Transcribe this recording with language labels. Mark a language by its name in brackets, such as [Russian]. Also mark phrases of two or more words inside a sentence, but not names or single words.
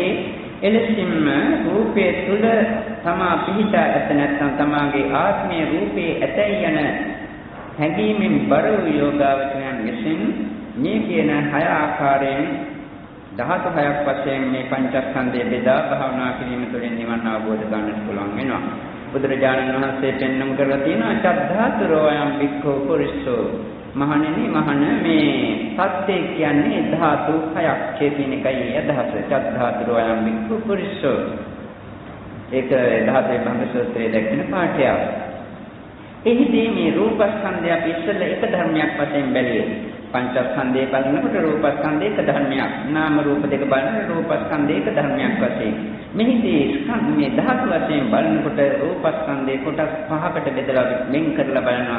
[Sinhala] එලෙසින්ම රූපයේ තුල තමා පිහිටා ඇත, නැත්නම් තමාගේ ආත්මයේ රූපයේ ඇතයි යන හැඟීමෙන් බර වූ යෝගාවචරයන් විසින් මේ කියන හය ආකාරයෙන් ධාතු හයක් වශයෙන් මේ පංචස්කන්ධය බෙදා භාවනා කිරීම තුළින් නිවන් අවබෝධ කරගන්නට පුළුවන් වෙනවා. බුදුරජාණන් වහන්සේ පෙන්වන්න කරලා තියෙනවා [Pali] චද්ධාතුරෝයම් වික්ඛෝ පුරිස්සෝ [Sinhala] මහණෙනි මහණ මේ සත්‍ය කියන්නේ ධාතු හයක් කියන එකයි අදහස. [Pali] චත් ධාතු වයම් වික්ඛු පුරිසෝ. [Sinhala] ඒක ධාතුවේ භංග සූත්‍රයේ දැක්වෙන පාඨයක්. එහිදී මේ රූපස්කන්ධය අපි ඉස්සෙල්ලා එක ධර්මයක් වශයෙන් බැලුවේ. පංචස්කන්ධය බලනකොට රූපස්කන්ධය එක ධර්මයක්. නාම රූප දෙක බලනකොට රූපස්කන්ධය එක ධර්මයක් වශයෙන්. මෙහිදී මේ ධාතු වශයෙන් බලනකොට රූපස්කන්ධය කොටස් පහකට බෙදලා වෙන් කරලා බලනවා.